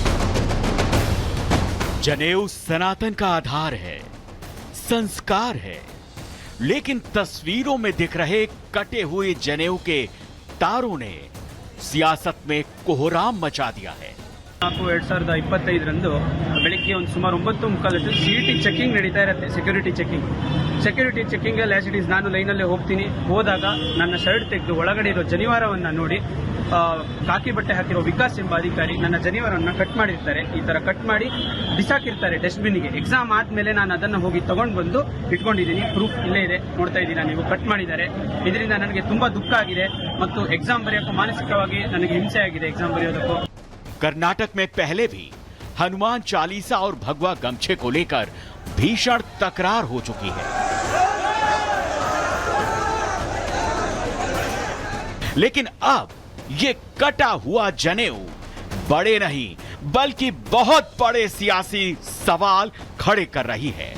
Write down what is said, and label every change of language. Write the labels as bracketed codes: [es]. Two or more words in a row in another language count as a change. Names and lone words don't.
[hi] जनेऊ सनातन का आधार है, संस्कार है, लेकिन तस्वीरों में दिख रहे कटे हुए जनेऊ के तारों ने सियासत में कोहराम मचा दिया है। [kn] 2025 ಬೆಳಿಗ್ಗೆ ಒಂದು ಸುಮಾರು 9:45 [en] city checking [kn] ನಡೀತಾ ಇರುತ್ತೆ। [en] security checking [kn] ಅಲ್ಲಿ [en] as it is [kn] ನಾನು ಲೈನಲ್ಲೇ ಹೋಗ್ತೀನಿ। ಹೋದಾಗ ನನ್ನ ಶರ್ಟ್ ತೆಗೆದು ಒಳಗಡೆ ಇರೋ ಜನಿವಾರವನ್ನ ನೋಡಿ ಕಾಕಿ ಬಟ್ಟೆ ಹಾಕಿರೋ ವಿಕಾಸ್ ಎಂಬ ಅಧಿಕಾರಿ ನನ್ನ ಜನಿವಾರವನ್ನ ಕಟ್ ಮಾಡಿರ್ತಾರೆ। ಈ ತರ ಕಟ್ ಮಾಡಿ ಬಿಸಾಕಿರ್ತಾರೆ ಡಸ್ಟ್ಬಿನ್ಗೆ। ಎಕ್ಸಾಮ್ ಆದ್ಮೇಲೆ ನಾನು ಅದನ್ನು ಹೋಗಿ ತಗೊಂಡು ಬಂದು ಇಟ್ಕೊಂಡಿದ್ದೀನಿ, ಪ್ರೂಫ್ ಇಲ್ಲೇ ಇದೆ, ನೋಡ್ತಾ ಇದ್ದೀರಾ ನೀವು, ಕಟ್ ಮಾಡಿದ್ದಾರೆ। ಇದರಿಂದ ನನಗೆ ತುಂಬಾ ದುಃಖ ಆಗಿದೆ ಮತ್ತು ಎಕ್ಸಾಮ್ ಬರೆಯೋಕ್ಕೂ ಮಾನಸಿಕವಾಗಿ ನನಗೆ ಹಿಂಸೆ ಆಗಿದೆ ಎಕ್ಸಾಮ್ ಬರೆಯೋದಕ್ಕೂ। [hi] कर्नाटक में पहले भी हनुमान चालीसा और भगवा गमछे को लेकर भीषण तकरार हो चुकी है, लेकिन अब ये कटा हुआ जनेऊ बड़े नहीं बल्कि बहुत बड़े सियासी सवाल खड़े कर रही है।